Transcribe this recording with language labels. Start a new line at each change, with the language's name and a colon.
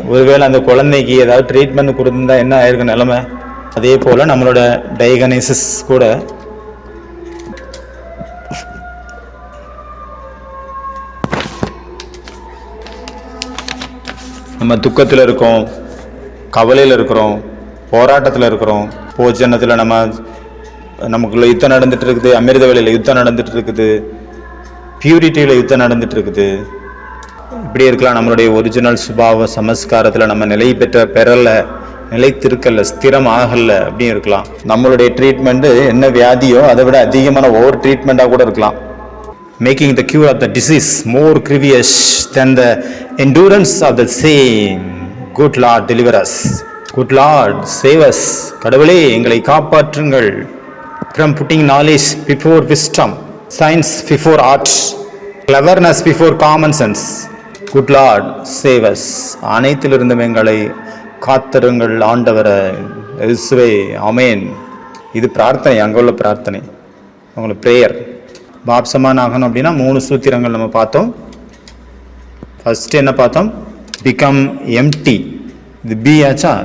Tamil: ஒருவேளை அந்த குழந்தைக்கு ஏதாவது ட்ரீட்மெண்ட் கொடுத்துருந்தா என்ன ஆயிருக்கு நிலைமை, அதே போல நம்மளோட டயக்னோசிஸ் கூட நம்ம துக்கத்தில் இருக்கோம், கவலையில் இருக்கிறோம், போராட்டத்தில் இருக்கிறோம், போஜனத்தில் நமக்குள்ள யுத்தம் நடந்துட்டு இருக்குது, அமிர்த வேலையில் யுத்தம் நடந்துட்டு இருக்குது, பியூரிட்டியில் யுத்தம் நடந்துட்டு இருக்குது. இப்படி இருக்கலாம். நம்மளுடைய ஒரிஜினல் சுபாவ சமஸ்காரத்தில் நம்ம நிலை பெறலை, நிலைத்திருக்கல, ஸ்திரம் ஆகல, அப்படியும் இருக்கலாம். நம்மளுடைய ட்ரீட்மெண்ட் என்ன வியாதியோ அதை விட அதிகமான ஓவர் ட்ரீட்மெண்ட்டாக கூட இருக்கலாம்.
English: making the cure of the disease more grievous than the endurance of the same. Good Lord, deliver us. Good Lord, save us.
Tamil: கடவுளே, எங்களை காப்பாற்றுங்கள்.
English: From putting knowledge before wisdom, science before art, cleverness before common sense. Good Lord, save us.
Tamil: அனைத்திலிருந்தும் எங்களை காத்தருங்கள் ஆண்டவரே இயேசுவே. ஆமென். இது பிரார்த்தனை, அங்குள்ள பிரார்த்தனை, உங்களுக்கு பிரேயர். பாப்சமான் ஆகணும் அப்படின்னா 3 சூத்திரங்கள் நம்ம பார்த்தோம். ஃபர்ஸ்ட் என்ன பார்த்தோம்?
English: Become empty.
Tamil: இது பி ஆச்சா?